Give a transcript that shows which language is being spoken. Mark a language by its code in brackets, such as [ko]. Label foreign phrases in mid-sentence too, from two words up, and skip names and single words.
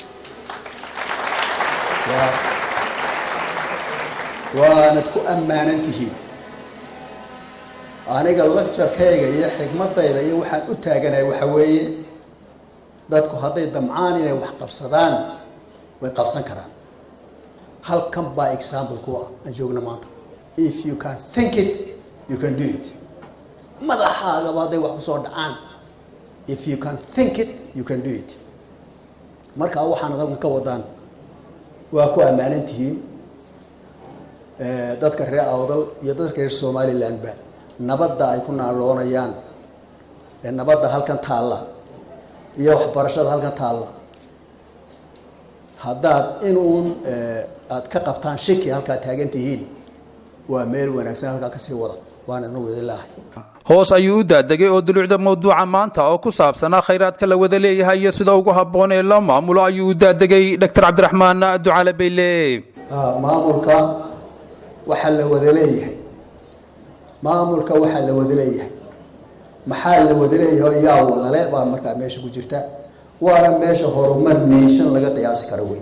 [so] waanad ku ammaanan tihiin aniga lecture-kayga iyo xigmadayda iyo waxaan u taaganahay waxa weeye dadku hadday damcaan inay wax qabsadaan way qabsan karaan halkan baa example ku ah aan joogna maanta [en] if you can think it you can do it [so] madaxaaga hadday wax ku soo dhacaan [en] if you can think it you can do it [so] marka waxaan halkan ka wadaan waa ku ammaanan tihiin dadka reer Awdal iyo dadka reer Somaliland ba nabadda ay ku naaloonayaan nabadda halkan taala iyo waxbarashada halkan taala haddaad inuun aad ka qabtaan shaki halka taagan tihiin waa meel wanaagsan halka ka sii wada [ar] وأنا نود الله. [so] hoos ayuu u daadegay oo dulucda mawduuca maanta oo ku saabsanaa khayraadka la wada leeyahay iyo sida ugu habboon ee loo maamulo ayuu u daadegay Dr. Cabdiraxmaan Ducaale Beyle. maamulka waxa la wada leeyahay maamulka waxa la wada leeyahay maxaa la wada leeyahay yaa wada leh baa markaa meesha ku jirta waana meesha horumar nation laga qiyaasi karo weey.